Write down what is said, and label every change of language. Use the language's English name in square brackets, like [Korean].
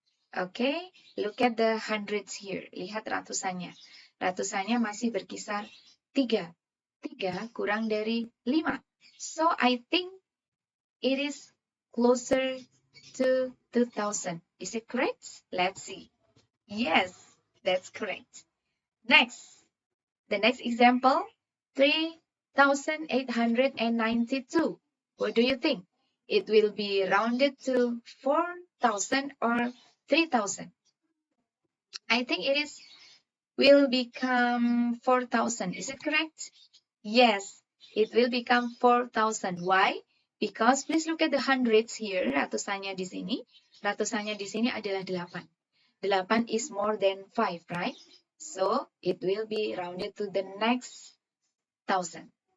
[English] Okay, look at the hundreds here. [Indonesian] Lihat ratusannya. Ratusannya masih berkisar 3. 3 kurang dari 5. [English] So, I think it is closer to 2000. Is it correct? Let's see. Yes, that's correct. Next, the next example, 3,892. What do you think? It will be rounded to 4,000 or 3,000. I think it is will become 4,000. Is it correct? Yes, it will become 4,000. Why? Because please look at the hundreds here. [Indonesian] Ratusannya di sini. Ratusannya di sini adalah 8. [English] 8 is more than 5, right? So, it will be rounded to the next 1,000.